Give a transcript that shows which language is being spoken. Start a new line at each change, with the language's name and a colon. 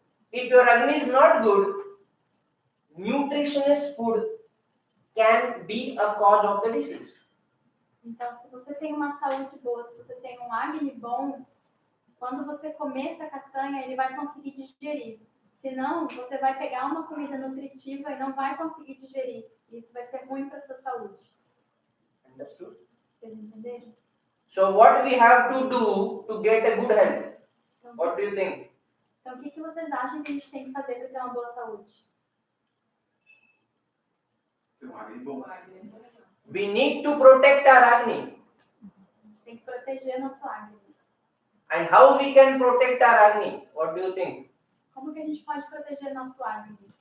English: If your Agni is not good, nutritious food can be a cause of the disease.
Portuguese: Então, se você tem uma saúde boa, se você tem um agni bom, quando você comer essa castanha, ele vai conseguir digerir. Senão, você vai pegar uma comida nutritiva e não vai conseguir digerir. Isso vai ser ruim para a sua saúde.
English: Understood?
Portuguese: Vocês entenderam?
English: So what we have to do to get a good health?
Portuguese: Então,
English: What do you think?
Portuguese: então, o que vocês acham que a gente tem que fazer para ter uma boa saúde? Tem um agni bom.
English: We need to protect our Agni.
Portuguese: A gente tem que proteger nosso agni.
English: And how we can protect our Agni? What do you think?
Portuguese: Como que a gente pode proteger nosso agni?